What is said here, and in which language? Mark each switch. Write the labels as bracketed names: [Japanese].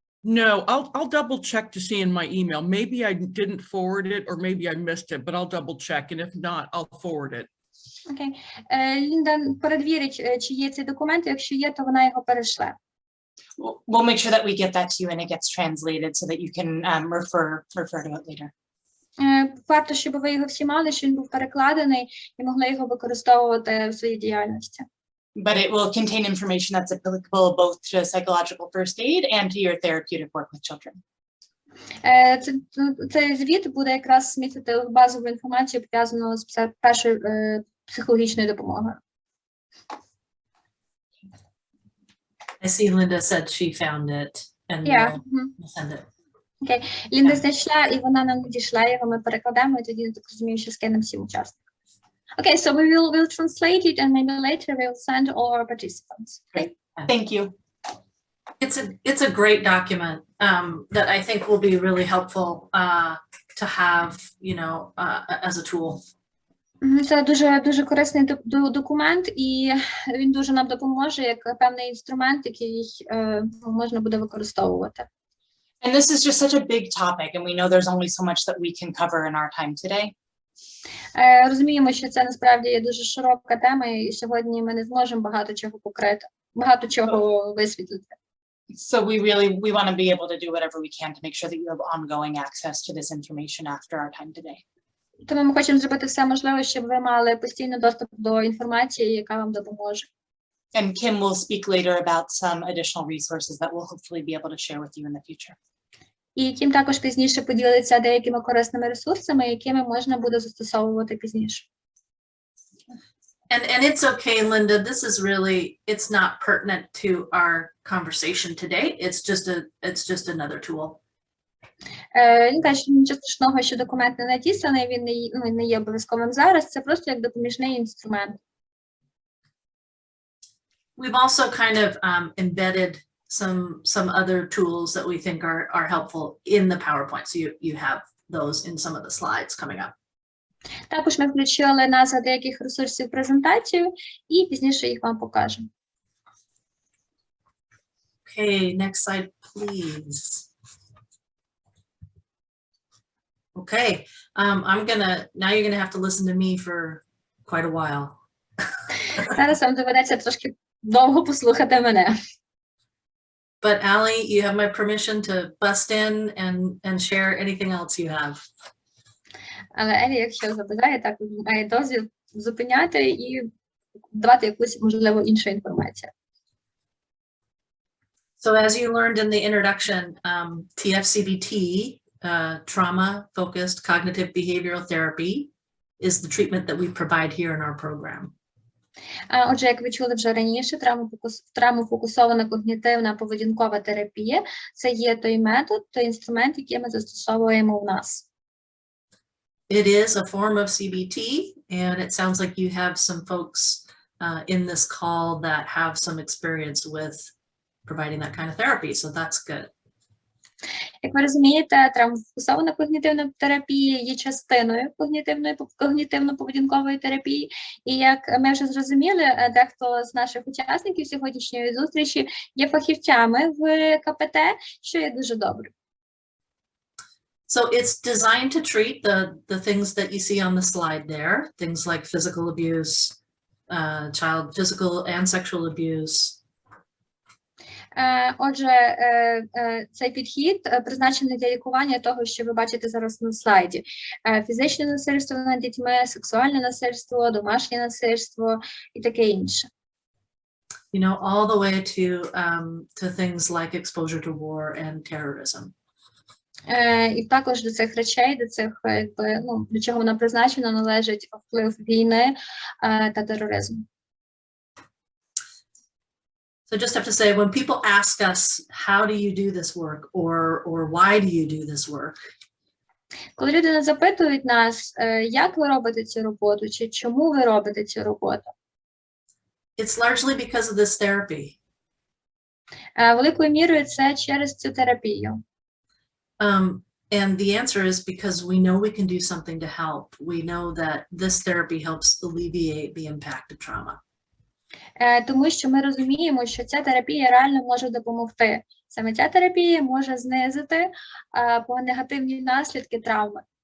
[English] No, I'll double check to see in my email. Maybe I didn't forward it, or maybe I missed it, but I'll double check, and if not, I'll forward it. [Ukrainian] Окей. Лінда перевірить, чи є цей документ, якщо є, то вона його перешле. [English] We'll make sure that we get that to you and it gets translated so that you can refer to it later. [Ukrainian] Варто, щоб ви його всі мали, що він був перекладений і могли його використовувати в своїй діяльності. [English] But it will contain information that's applicable both to psychological first aid and to your therapeutic work with children. [Ukrainian] Цей звіт буде якраз містити базову інформацію, пов'язану з першою психологічною допомогою. [English] I see Linda said she found it and we'll send it. [Ukrainian] Окей. Лінда знайшла, і вона нам надійшла його, ми перекладемо, і тоді, я так розумію, що скинемо всім учасникам. [English] Okay, so we will translate it and maybe later we'll send all our participants. Okay? Thank you. It's a great document that I think will be really helpful to have, as a tool. [Ukrainian] Це дуже корисний документ, і він дуже нам допоможе як певний інструмент, який можна буде використовувати. [English] And this is just such a big topic, and we know there's only so much that we can cover in our time today. [Ukrainian] Розуміємо, що це насправді є дуже широка тема, і сьогодні ми не зможемо багато чого покрити, багато чого висвітлити. [English] So we want to be able to do whatever we can to make sure that you have ongoing access to this information after our time today. [Ukrainian] Тому ми хочемо зробити все можливе, щоб ви мали постійний доступ до інформації, яка вам допоможе. [English] And Kim will speak later about some additional resources that we'll hopefully be able to share with you in the future. [Ukrainian] І Кім також пізніше поділиться деякими корисними ресурсами, якими можна буде застосовувати пізніше. [English] And it's okay, Linda, this is really, it's not pertinent to our conversation today. It's just another tool. [Ukrainian] Він каже, що нічого страшного, що документ не надісланий, він не є обов'язковим зараз, це просто як допоміжний інструмент. [English] We've also kind of embedded some other tools that we think are helpful in the PowerPoint. So you have those in some of the slides coming up. [Ukrainian] Також ми включили назви деяких ресурсів в презентацію і пізніше їх вам покажемо. [English] Okay, next slide, please. Okay, now you're gonna have to listen to me for quite a while. [Ukrainian] Зараз вам доведеться трошки довго послухати мене. [English] But Allie, you have my permission to bust in and share anything else you have. [Ukrainian] Але Елі, якщо забажає, так має дозвіл зупиняти і давати якусь, можливо, іншу інформацію. [English] So as you learned in the introduction, TFCBT, trauma-focused cognitive behavioral therapy, is the treatment that we provide here in our program. [Ukrainian] Отже, як ви чули вже раніше, травмофокусована когнітивна поведінкова терапія – це є той метод, той інструмент, який ми застосовуємо у нас. [English] It is a form of CBT, and it sounds like you have some folks in this call that have some experience with providing that kind of therapy, so that's good. [Ukrainian] Як ви розумієте, травмофокусована когнітивна терапія є частиною когнітивно-поведінкової терапії, і як ми вже зрозуміли, дехто з наших учасників сьогоднішньої зустрічі є фахівцями в КПТ, що є дуже добре. [English] So it's designed to treat the things that you see on the slide there, things like physical abuse, child physical and sexual abuse. [Ukrainian] Отже, цей підхід призначений для лікування того, що ви бачите зараз на слайді. Фізичне насильство над дітьми, сексуальне насильство, домашнє насильство і таке інше. [English] You know, all the way to things like exposure to war and terrorism. [Ukrainian] І також до цих речей, до цих, до чого вона призначена, належить вплив війни та тероризму. [English] So I just have to say, when people ask us, how do you do this work, or why do you do this work? [Ukrainian] Коли люди запитують нас, як ви робите цю роботу, чи чому ви робите цю роботу? [English] It's largely because of this therapy. [Ukrainian] Великою мірою це через цю терапію. [English] And the answer is because we know we can do something to help. We know that this therapy helps alleviate the impact of trauma. [Ukrainian] Тому що ми розуміємо, що ця терапія реально може допомогти. Саме ця терапія може знизити негативні наслідки травми.